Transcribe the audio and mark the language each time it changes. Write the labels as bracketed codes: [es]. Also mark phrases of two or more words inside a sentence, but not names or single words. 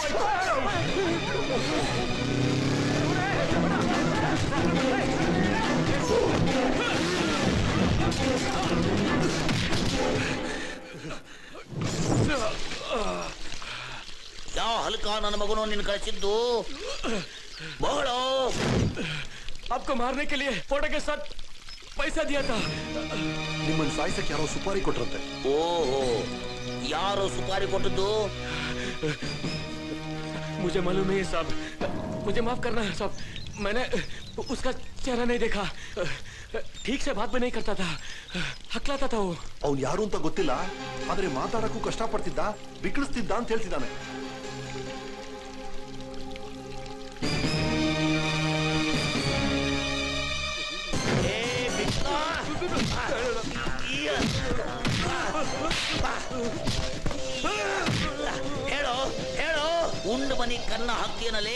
[kn] ಯಾವ ಹಲ್ಕ ನನ್ನ ಮಗನು ನಿನ್ ಕಳಿಸಿದ್ದು? ಬಹಳ [hi] आपको मारने के लिए फोटो के साथ पैसा दिया था. [kn] ನಿಮ್ಮನ್ನ ಸಾಯಿಸಕ್ಕೆ ಯಾರೋ ಸುಪಾರಿ ಕೊಟ್ರಂತೆ. ಓಹೋ, ಯಾರೋ ಸುಪಾರಿ ಕೊಟ್ಟದ್ದು? [hi] मुझे मालूम नहीं है साहब, मुझे माफ करना है साहब. मैंने उसका चेहरा नहीं देखा. ठीक से बात भी नहीं करता था, हकलाता था वो. [kn] ಅವ್ನು ಯಾರು ಅಂತ ಗೊತ್ತಿಲ್ಲ, ಆದ್ರೆ ಮಾತಾಡಕ್ಕೂ ಕಷ್ಟ ಪಡ್ತಿದ್ದ, ಬಿಕ್ಕಳಿಸ್ತಿದ್ದ ಅಂತ ಹೇಳ್ತಿದ್ದಾನೆ. ಹೇಳೋ ಹೇಳೋ, ಉಂಡು ಮನಿ ಕನ್ನ ಹಾಕ್ತೀನಲ್ಲೇ.